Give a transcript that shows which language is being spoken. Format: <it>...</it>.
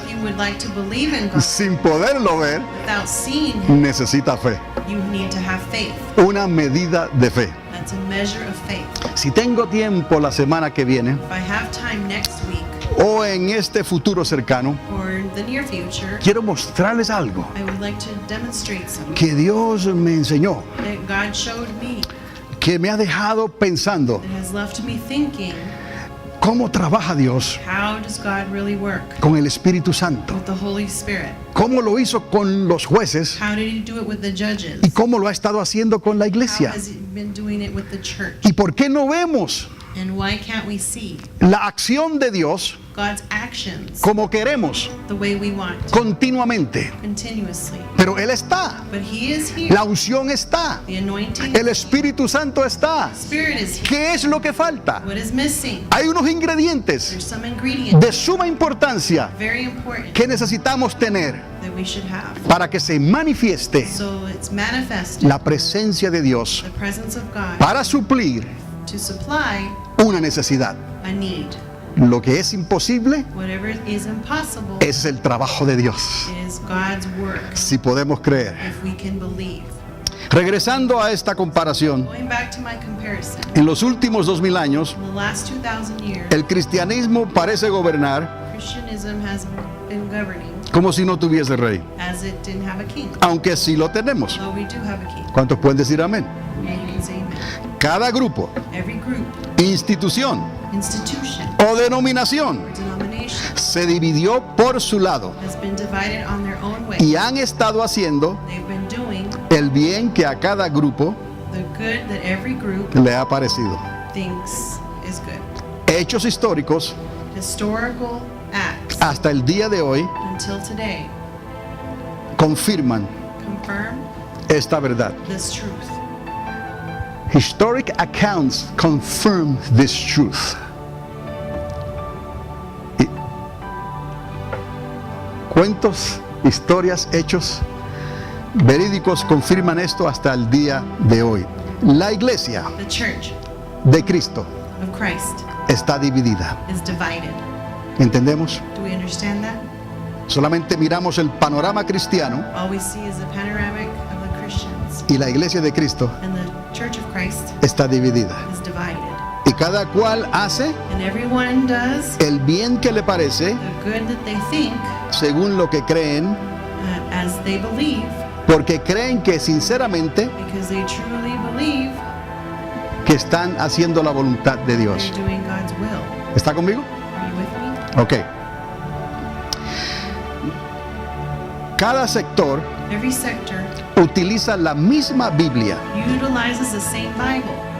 <en>If you would like to believe in God</en> <es>sin poderlo ver,</es> <en>without seeing him,</en> <es>necesita fe.</es> <en>you need to have faith.</en> <es>Una medida de fe.</es> <en>That's a measure of faith.</en> <es>Si tengo tiempo la semana que viene</es> <en>If I have time next week</en> <es>o en este futuro cercano,</es> <en>or the near future,</en> <es>quiero mostrarles algo</es> <en>I would like to demonstrate something</en> <es>que Dios me enseñó,</es> <en>that God showed me</en> <es>que me ha dejado pensando</es> <en>that has left me thinking,</en> <es>cómo trabaja Dios</es> <en>how does God really work</en> <es>con el Espíritu Santo,</es> <en>with the Holy Spirit?</en> <es>cómo lo hizo con los jueces</es> <en>How did he do it with the judges?</en> <es>y cómo lo ha estado haciendo con la</es> <en>How</en> <es>iglesia.</es> <en>has he been doing it with the church?</en> <es>¿Y por qué no vemos</es> <en>And why can't we see</en> <es>la acción de Dios</es> <en>God's actions</en> <es>como queremos</es> <en>the way we want,</en> <es>continuamente?</es> <en>continuously?</en> <es>Pero Él está,</es> <en>But he is here.</en> <es>la unción está,</es> <en>The anointing,</en> <es>el Espíritu Santo está.</es> <en>Spirit is here.</en> <es>¿Qué es lo que falta?</es> <en>What is missing?</en> <es>Hay unos ingredientes</es> <en>There's some ingredient</en> <es>de suma importancia</es> <en>very important</en> <es>que necesitamos tener</es> <en>that we should have.</en> <es>para que se manifieste</es> <en>So it's manifested</en> <es>la presencia de Dios</es> <en>the presence of God</en> <es>para suplir</es> <en>to supply</en> <es>una necesidad.</es> <en>a need.</en> <es>Lo que es imposible,</es> <en>Whatever is impossible</en> <es>ese es el trabajo de Dios.</es> <en>is God's work</en> <es>Si podemos creer.</es> <en>if we can believe.</en> <es>Regresando a esta comparación,</es> <en>Going back to my comparison,</en> <es>en los últimos 2000 años,</es> <en>in the last 2,000 years,</en> <es>el cristianismo parece gobernar</es> <en>Christianism has been governing</en> <es>como si no tuviese rey,</es> <en>as it didn't have a king.</en> <es>aunque sí lo tenemos.</es> <en>Although we do have a king.</en> <es>¿Cuántos pueden decir amén?</es> <en>And you can say amen.</en> <es>Cada grupo,</es> <en>Every group,</en> <es>institución</es> <en>institution,</en> <es>o denominación</es> <en>or denomination</en> <es>se dividió por su lado</es> <en>has been divided on their own way.</en> <es>y han estado haciendo</es> <en>They've been doing</en> <es>el bien que a cada grupo</es> <en>the good that every group</en> <es>le ha parecido.</es> <en>thinks is good.</en> <es>Hechos históricos</es> <en>Historical acts</en> <es>hasta el día de hoy</es> <en>until today</en> <es>confirman</es> <en>confirm</en> <es>esta verdad.</es> <en>this truth. Historic accounts confirm this truth.</en> <es>Y- Cuentos, historias, hechos verídicos confirman esto hasta el día de hoy. La iglesia</es> <en>The church</en> <es>de Cristo</es> <en>of Christ</en> <es>está dividida.</es> <en>is divided.</en> <es>¿Entendemos?</es> <en>Do we understand that?</en> <es>Solamente miramos el panorama cristiano</es> <en>All we see is the panoramic of the Christians,</en> <es>y la iglesia de Cristo</es> <en>and the church of Christ</en> <es>está dividida.</es> <en>is divided.</en> <es>Y cada cual hace</es> <en>And everyone does</en> <es>el bien que le parece</es> <en>the good that they think</en> <es>según lo que creen,</es> <en>as they believe,</en> <es>porque creen que sinceramente</es> <en>because they truly believe</en> <es>que están haciendo la voluntad de Dios.</es> <en>they're doing God's will.</en> <es>¿Está conmigo?</es> <en>Are you with me? Ok.</en> <es>Cada sector</es> <en>Every sector</en> <es>utiliza la misma Biblia.</es> <en>utilizes the same Bible.</en>